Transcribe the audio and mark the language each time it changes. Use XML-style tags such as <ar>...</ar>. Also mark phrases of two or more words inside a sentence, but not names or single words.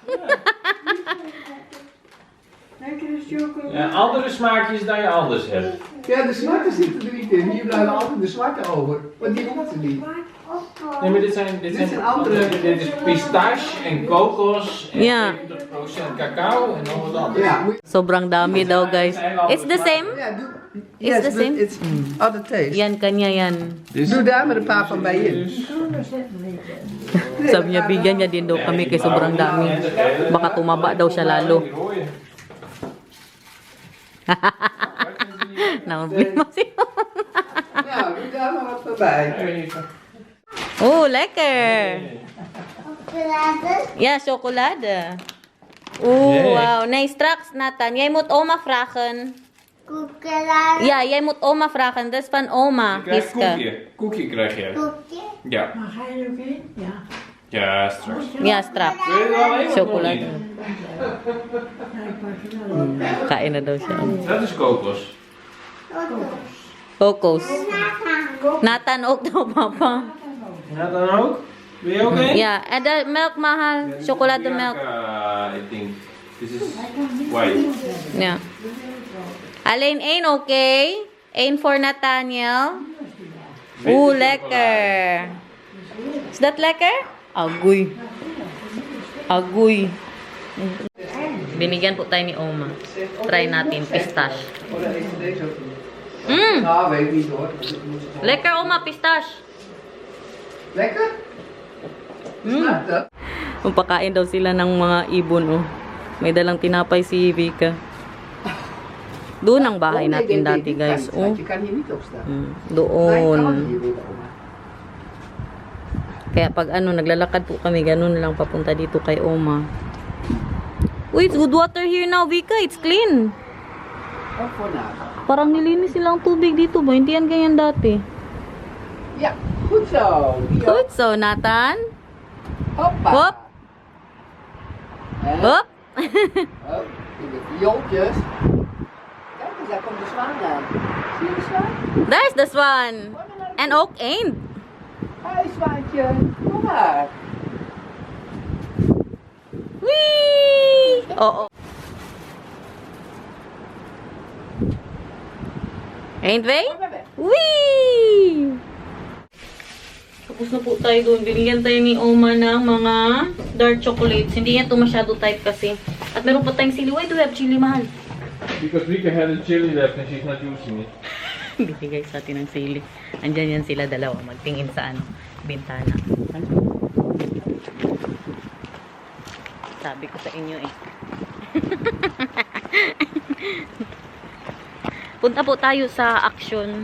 <nl>Lekkere chocolade. Ja, andere smaakjes dan je anders hebt. Ja, de zwarte zitten er niet in. Hier blijven altijd de zwarte over. Want die hoeft er niet. Nee, maar dit zijn andere. Dit is pistache en kokos en Ja. 70% cacao en nog wat anders. Ja, moet</nl> <tl>Sobrang dami daw, guys.</tl> <en>It's the same?</en> <nl>Ja, doe.</nl> <en>It's the same? It's other taste.</en> <tl>Yan, kanya yan.</tl> <nl>Doe daar maar een paar van bij in.</nl> <tl>Sabi niya, bigyan niya din daw kami kay sobrang dami. Baka tumaba daw siya lalo. Nakabili mo siya.</tl> <nl>Nou, doe daar maar wat van bij. Oh, lekker. Chocolade. Ja, chocolade. Oeh, Nee. wow. Nee, straks, Nathan. Jij moet oma vragen. Chocolade. Ja, jij moet oma vragen. Dat is van oma, Je krijgt Hiske. koekje. Koekje krijg je. Koekje. Ja. Maar ga je er ook in? Ja. Ja, straks. Ja, straks. Wil je er wel een of nog Chocolade. niet? Ja, ik pak er wel in.</nl> <tl>Kain na daw siya.</tl> <nl>Dat is kokos. Kokos. Nathan.</nl> <tl>Nathan ook daw, papa.</tl> <nl>Ja, dan ook? Wil je ook een? Ja, en de melk mahal. Chocolademelk.</nl> <en>I think. This is white.</en> <nl>Ja. Alleen één, oké? Eén voor Nathaniel. Oeh, lekker. Is dat lekker?</nl> <tl>Agoy. Agoy. Binigyan po tayo ni Oma. Try natin, pistache.</tl> <nl>Oh, dan is deze ook niet. Mmm, Nou, weet ik niet hoor. Dat moet ze gewoon- lekker Oma, pistache. Lekker? Smaakt dat?</nl> <tl>Magpakain daw sila ng mga ibon, oh. May dalang tinapay si Vika. Doon ang bahay</tl> <nl>Oh, nee,</nl> <tl>natin</tl> <nl>nee, nee,</nl> <tl>dati,</tl> <nl>die</nl> <tl>guys.</tl> <nl>kan, Oh. Je kan hier niet op staan. Mm, Maar je kan</nl> <tl>doon.</tl> <nl>hier weer, oma.</nl> <tl>Kaya pag naglalakad po kami, ganun lang papunta dito kay Oma. Uy,</tl> <en>it's good water here now, Vika. It's clean.</en> <nl>Ook voor nagaan.</nl> <tl>Parang nilinis nilang tubig dito ba? Hindi yan ganyan dati.</tl> <nl>Ja, goed zo. Hier.</nl> <en>Good, so Nathan.</en> <nl>Hoppa. Hop. Hè? Hop. Hop. In de viooltjes. Kijk eens, daar komt de zwaan aan. Zie je de zwaan?</nl> <en>There's the swan.</en> <nl>En ook eend. Hoi zwaantje. Kom maar. Whee! Oo. Eend way? Kom maar weg. Whee!</nl> <tl>Tapos na po tayo doon. Binigyan tayo ni Oma ng mga</tl> <en>dark chocolates.</en> <tl>Hindi yan to masyado type kasi. At meron pa tayong sili.</tl> <en>Why do we have chili, mahal? Because Vika had a chili left and she's not using it.</en> <tl>Binigay sa atin ng sili. Andyan yan sila dalawa. Magtingin sa ano, bintana. Sabi ko sa inyo eh. Punta po tayo sa Action.</tl>